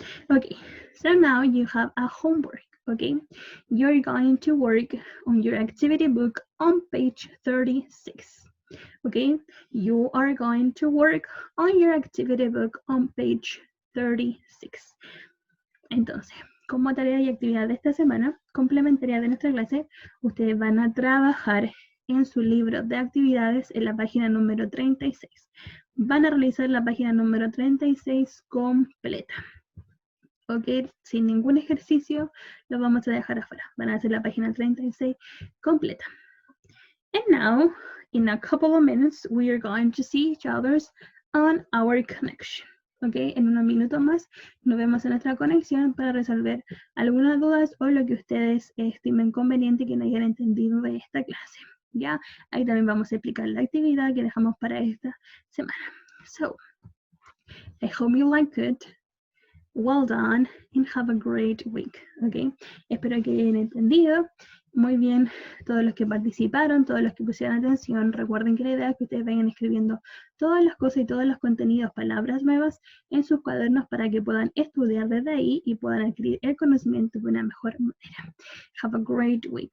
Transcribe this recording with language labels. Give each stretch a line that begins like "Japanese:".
English: Okay, so now you have a homework, okay? You're going to work on your activity book on page 36, okay? You are going to work on your activity book on page 36.
Spanish: Entonces, como tarea y actividad de esta semana, complementaria de nuestra clase, ustedes van a trabajar en su libro de actividades en la página número 36. Van a realizar la página número 36 completa. Ok, sin ningún ejercicio, lo vamos a dejar afuera. Van a hacer la página 36 completa.
English: And now, in a couple of minutes, we are going to see each other on our connection.
Spanish: Ok, en unos minutos más nos vemos en nuestra conexión para resolver algunas dudas o lo que ustedes estimen conveniente que no hayan entendido de esta clase. Ya, ahí también vamos a explicar la actividad que dejamos para esta semana.
English: So, I hope you like it. Well done and have a great week.
Spanish: Ok, espero que hayan entendido muy bien todos los que participaron, todos los que pusieron atención. Recuerden que la idea es que ustedes vayan escribiendo todas las cosas y todos los contenidos, palabras nuevas en sus cuadernos para que puedan estudiar desde ahí y puedan adquirir el conocimiento de una mejor manera.
English: Have a great week.